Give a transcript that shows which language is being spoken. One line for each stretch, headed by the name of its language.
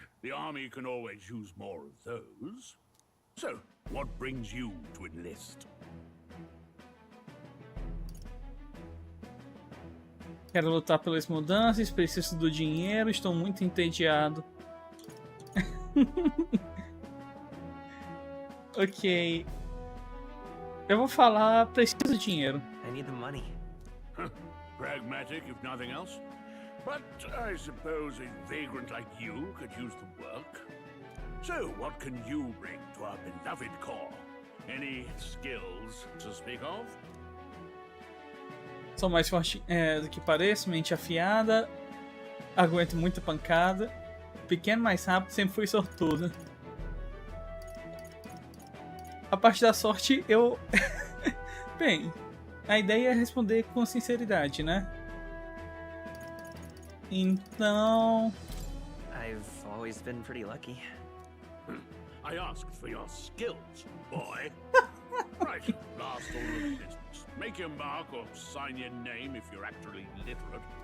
English: The army can always use more of those. So, what brings you to enlist?
Portuguese: Quero lutar pelas mudanças, preciso do dinheiro, estou muito entediado. Ok. Eu vou falar, preciso de dinheiro.
English: I need the money. Pragmatic, if nothing else. But I suppose a vagrant like you could use the work. So, what can you bring to our beloved corps? Any skills to speak of?
Portuguese: Sou mais forte do que pareço, mente afiada, aguento muita pancada, pequeno, mais rápido, sempre fui sortudo. A parte da sorte, eu... Bem, a ideia é responder com sinceridade, né? Então...
English: I've always been pretty lucky. I asked for your skills, boy. Right, last order of business. Make your mark or sign your name if you're actually literate.